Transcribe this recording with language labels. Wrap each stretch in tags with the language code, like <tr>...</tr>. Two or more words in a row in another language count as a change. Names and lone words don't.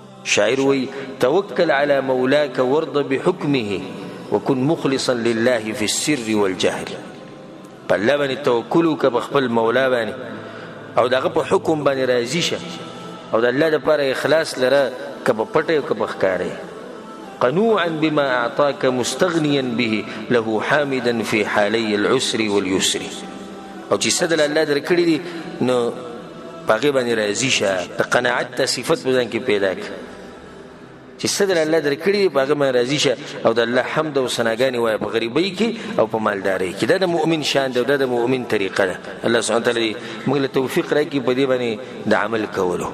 <ps>شاعر وی</ps> <ar>توکل علی مولاک ورض بحکمه وکن مخلصا لله فی السر والجهر.</ar> <ps>په الله باندې توکل وکړه په خپل مولا باندې او دغه په حکم باندې راضي شه او د الله دپاره اخلاص لره که په پټه او که په ښکاره.</ps> <ar>قنوعا بما اعطاك مستغنيا به له حامدا في حالي العسر واليسر.</ar> <ps>او چې څه دله الله درکړي دي نو په هغې باندې راضي شه، د قناعت ته صفت په ځان کې پیدا کړه چې څه دله الله درکړي دي په هغه باندې راضي شه او د الله حمد او ثناګانې وایه په غریبۍ کې او په مالدارۍ کې. دا د مؤمن شان دی او دا د مؤمن طریقه ده. الله سبحانه تعالی موږ له توفیق راکړي په دې باندې د عمل کولو.</ps>